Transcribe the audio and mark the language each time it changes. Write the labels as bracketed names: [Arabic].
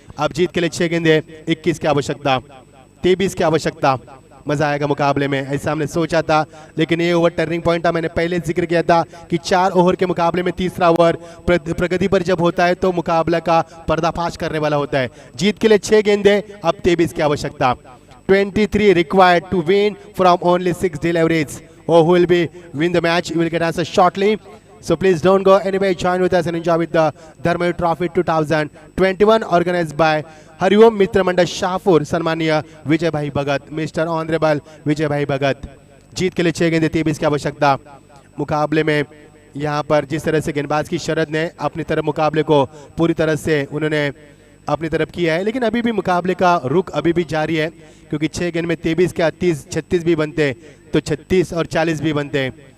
[Hindi] अब जीत के लिए 6 गेंदे 21 की आवश्यकता, 23 की आवश्यकता। मजा आएगा मुकाबले में, ऐसा हमने सोचा था, लेकिन ये ओवर टर्निंग पॉइंट था। मैंने पहले जिक्र किया था कि 4 ओवर के मुकाबले में तीसरा ओवर प्रगति पर जब होता है तो मुकाबला का पर्दाफाश करने वाला होता है। जीत के लिए 6 गेंदे अब 23 की आवश्यकता। [English] 23 required to win from only 6 deliveries. Who will be win the match? You will get answer shortly. So please don't go anywhere. Join with us and enjoy with the Dharmayu Trophy 2021 organized by Hariom Mitra Mandal Shahpur, सम्मानीय Vijay Bhai Bhagat, mister honourable Vijay Bhai Bhagat. [Hindi] जीत के लिए 6 गेंदे 23 की आवश्यकता। मुकाबले में यहाँ पर जिस तरह से गेंदबाज की शरद ने अपनी तरफ मुकाबले को पूरी तरह से उन्होंने अपनी तरफ किया है, लेकिन अभी भी मुकाबले का रुख अभी भी जारी है, क्योंकि 6 गेंद में 23 के 30 36 भी बनते, तो 36 और 40 भी बनते।